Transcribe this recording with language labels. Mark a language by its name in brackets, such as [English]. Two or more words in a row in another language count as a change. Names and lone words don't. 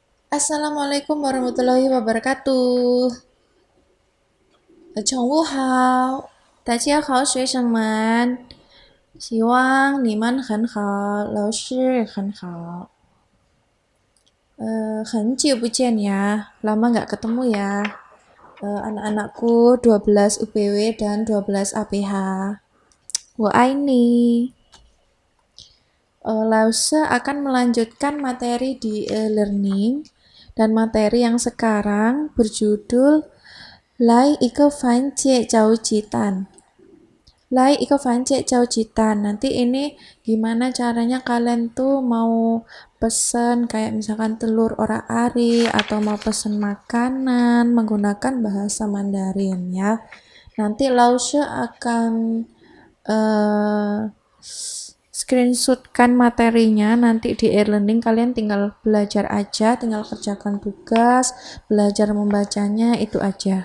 [Arabic] Assalamualaikum warahmatullahi wabarakatuh。 [Chinese] 中午好，大家好，学生们，希望你们很好，老师很好。很久不见 ya, [Indonesian] lama nggak ketemu ya. Anak-anakku 12 UPW dan 12 APH. Ini. Lause akan melanjutkan materi di e-learning dan materi yang sekarang berjudul Lai Iko Fan Jie Cao Jitan. Lai Iko Fan Jie Cao Jitan. Nanti ini gimana caranya kalian tuh mau pesen kayak misalkan telur orak-arik atau mau pesen makanan menggunakan bahasa Mandarin ya. Nanti Lause akan screenshotkan materinya nanti di e-learning, kalian tinggal belajar aja, tinggal kerjakan tugas, belajar membacanya itu aja.